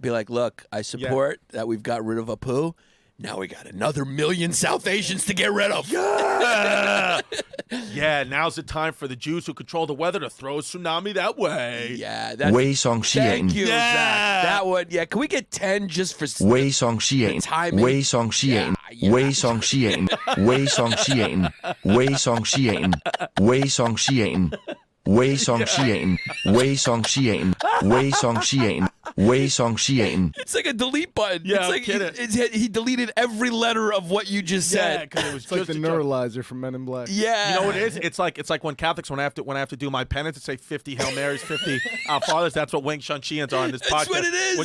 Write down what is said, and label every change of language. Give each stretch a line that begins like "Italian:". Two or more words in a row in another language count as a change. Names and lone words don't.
English: Be like, look, I support that we've got rid of Apu. Now we got another 1 million South Asians to get rid of. Yeah. Yeah, now's the time for the Jews who control the weather to throw a tsunami that way. Yeah, that's Wei Xiongxing. Thank you, Zach. That one. Yeah, can we get 10 just for Wei Xiongxing. Wei Xiongxing. Wei Xiongxing. Wei Xiongxing. Wei Xiongxing. Wei Xiongxing. Wei Xiongxing. Wei Xiongxing. Wei Xiongxing. Wei Song Xian. It's like a delete button. Yeah, it's like he deleted every letter of what you just said. because it was It's like the neuralizer from Men in Black. Yeah. You know what it is? It's like when Catholics when I have to do my penance and say 50 Hail Marys, 50 Our Fathers. That's what Wing Chun Chians are in this podcast. That's what it is.